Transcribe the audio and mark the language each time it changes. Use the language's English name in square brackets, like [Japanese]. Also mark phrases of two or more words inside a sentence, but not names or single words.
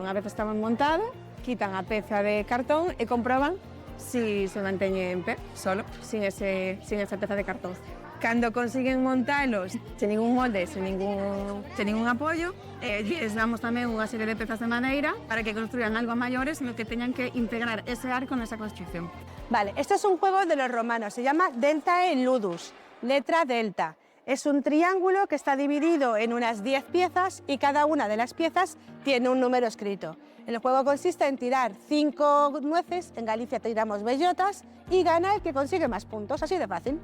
[Galician] Unha vez está montado, quitan a peza de cartón e comproban si se manteñe en pé, solo, sin esa peza de cartón. Cando consiguen montalos sen ningún molde, sen ningún apoio, les damos tamén unha serie de pezas de madeira para que construyan algo maiores no que teñan que integrar ese arco nesa construcción. [Spanish] Vale, este es un juego de los romanos, se llama Delta en Ludus, letra delta. Es un triángulo que está dividido en unas 10 piezas y cada una de las piezas tiene un número escrito. El juego consiste en tirar 5 nueces, en Galicia tiramos bellotas, y gana el que consigue más puntos, así de fácil.